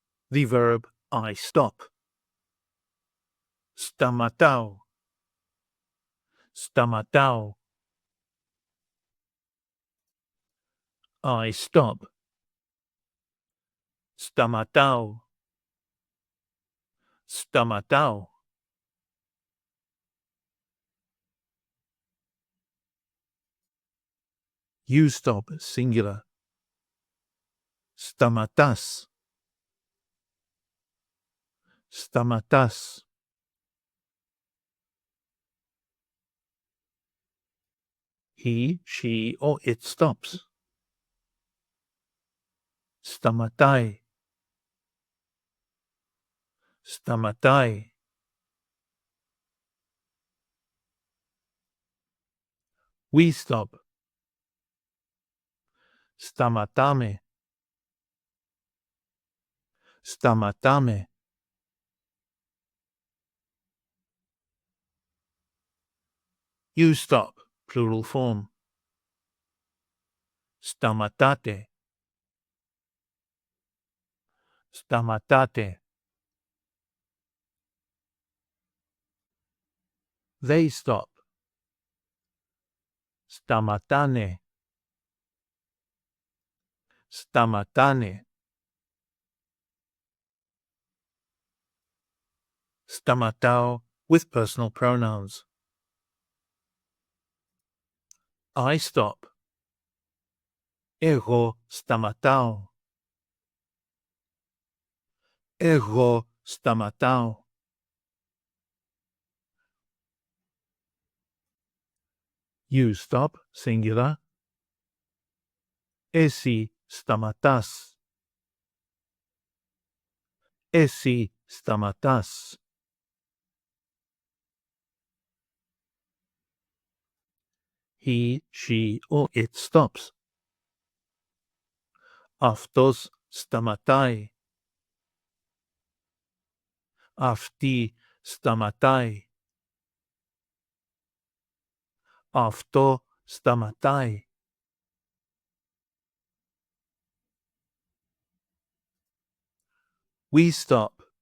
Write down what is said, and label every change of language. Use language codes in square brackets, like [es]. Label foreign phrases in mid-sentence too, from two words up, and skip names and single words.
[en] the verb I stop. [el] Σταματάω. [en] Σταματάω. I stop. [el] Σταματάω. Σταματάω. [en] You stop, singular. [el] Σταματάς. Σταματάς. [en] He, she, or it stops. [el] Σταματάει. Σταματάει. [en] We stop. [el] Σταματάμε. Σταματάμε. [en] You stop, plural form. [el] Σταματάτε. Σταματάτε. [en] They stop. [el] Σταματάνε. Σταματάνε. [en] Σταματάω with personal pronouns. I stop. [el] Εγώ σταματάω. Εγώ σταματάω. [en] You stop, singular. [el] Εσύ σταματάς. Εσύ σταματάς. [en] He, she, or it stops. [el] Αυτός σταματάει. Αυτή σταματάει. Αυτό σταματάει. [en] We stop.